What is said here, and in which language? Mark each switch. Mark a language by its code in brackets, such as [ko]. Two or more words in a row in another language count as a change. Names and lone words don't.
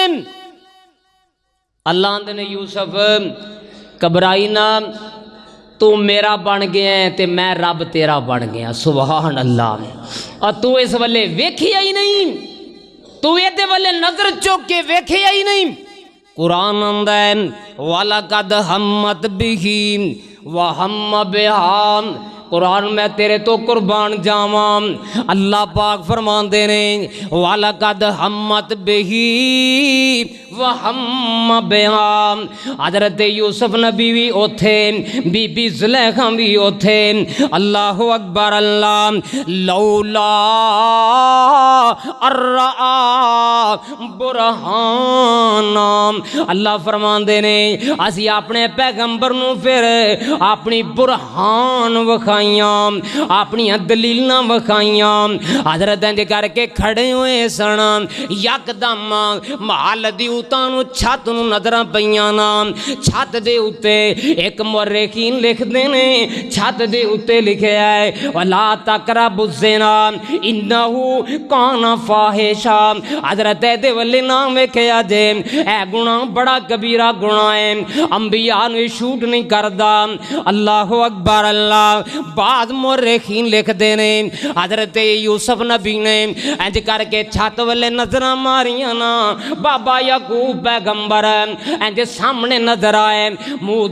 [pa] اللہ نے یوسف گھبرائیں نہ، توں میرا بن گیا ہے تے میں رب تیرا بن گیا. [ar] سبحان الله. [pa] اور توں اس ولے ویکھیا ہی نہیں، توں اے ولے نظر چک کے ویکھیا ہی نہیں. قرآن آندا ہے [ar] ولقد همت به وهم بها. [pa] قرآن میں تیرے توں قربان جاواں. اللہ پاک فرماتے نے [ar] ولقد همت به وهم بها. [pa] حضرت یوسف نبی بھی اوتھے، بی بی زلیخا بھی اوتھے. [ar] الله أكبر الله. لولا ارا برهانا. [pa] اللہ فرماتے نے اسیں اپنے پیغمبر نوں فیر اپنی برہان وکھائیاں، اپنی دلیل وکھائیاں. حضرت انج کرکے کھڑے ہوئے سن، یکدم محل دی اتاں چھت نوں نظر پئیاں نا. چھت دے اتے اک مورخین لکھدے نے، چھت دے اتے لکھیا ہے [ar] ولا تقربوا الزنا إنه كان فاحشة. [pa] حضرت دے ولے نام ویکھیا جے اے گناہ بڑا کبیرہ گناہ ہے، انبیاء نوں شوٹ نہیں کردا. [ar] الله أكبر الله. [pa] بعد مورخین لکھتے نے حضرت یوسف نبی نے انج کرکے چھت والے نظر ماریا نا بابا یعقوب پیغمبر انج سامنے نظر آئے منہ